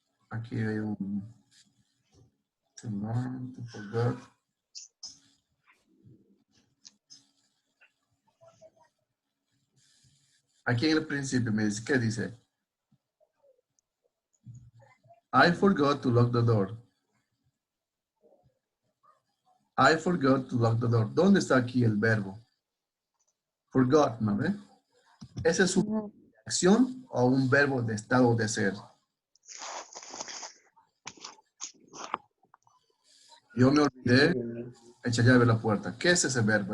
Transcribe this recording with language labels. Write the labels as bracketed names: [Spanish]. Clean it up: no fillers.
[Spanish] Aquí hay un [English] to learn, to forget. [Spanish] Aquí en el principio me dice, ¿qué dice? [English] I forgot to lock the door. I forgot to lock the door. [Spanish] ¿Dónde está aquí el verbo? Forgot, ¿no ve? ¿Ese es una acción o un verbo de estado de ser? Yo me olvidé, echa llave a la puerta. ¿Qué es ese verbo?